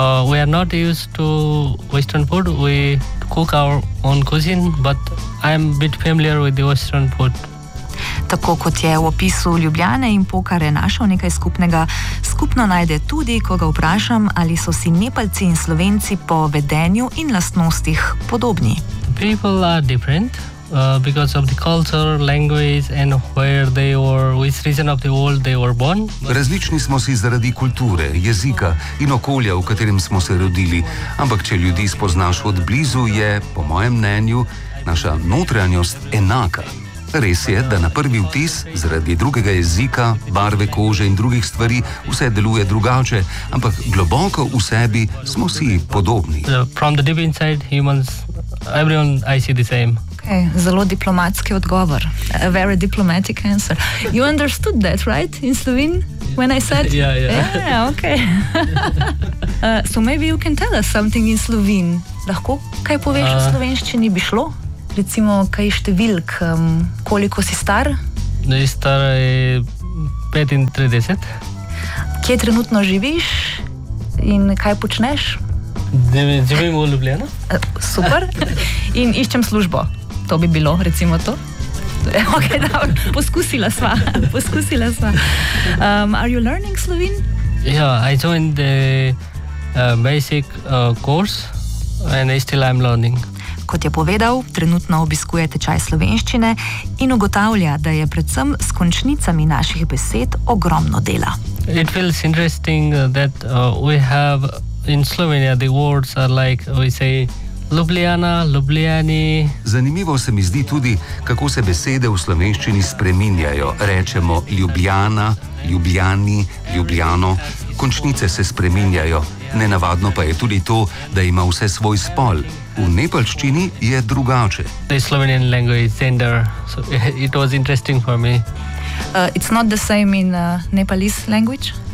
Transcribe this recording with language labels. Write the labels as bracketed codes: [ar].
[en] We are not used to western food. We cook our own cuisine, but I am a bit familiar with the western food. [sl] Tako kot je v opisu Ljubljane in Pokhare našel nekaj skupnega, skupno najde tudi, ko ga vprašam, ali so si Nepalci in Slovenci po vedenju in lastnostih podobni. [en] People are different, Because of the culture, language and where they were, which region of the world they were born. [sl] Različni smo si zaradi kulture, jezika in okolja, v katerem smo se rodili. Ampak če ljudi spoznaš od blizu, je, po mojem mnenju, naša notranjost enaka. Res je, da na prvi vtis, zaradi drugega jezika, barve kože in drugih stvari, vse deluje drugače, ampak globoko v sebi smo si podobni. [en] From the deep inside humans, everyone I see the same. [sl] Okay, zelo diplomatski odgovor. [en] A very diplomatic answer. You understood that, right? In Slovene? When I said? Yeah, okay. So maybe you can tell us something in Slovene. [sl] Lahko kaj poveš v slovenščini bi šlo? Recimo, kaj številk, koliko si star? No, je star 35. Kje trenutno živiš in kaj počneš? Živim v Ljubljano. Super. In iščem službo. To bi bilo, recimo to. Ok, dobro. Poskusila sva. Poskusila sva. [en] Are you learning Slovene? Yeah, I joined the basic course and I still am learning. [sl] Kot je povedal, trenutno obiskuje tečaj slovenščine in ugotavlja, da je predvsem s končnicami naših besed ogromno dela. [en] It feels interesting that we have in Slovenia the words are like we say Ljubljana, Ljubljani. [sl] Zanimivo se mi zdi tudi, kako se besede v slovenščini spreminjajo. Rečemo Ljubljana, Ljubljani, Ljubljano. Končnice se spreminjajo. Nenavadno pa je tudi to, da ima vse svoj spol. V nepalščini je drugače. [en] The Slovenian language gender, so it was interesting for me. It's not the same in Nepalese language?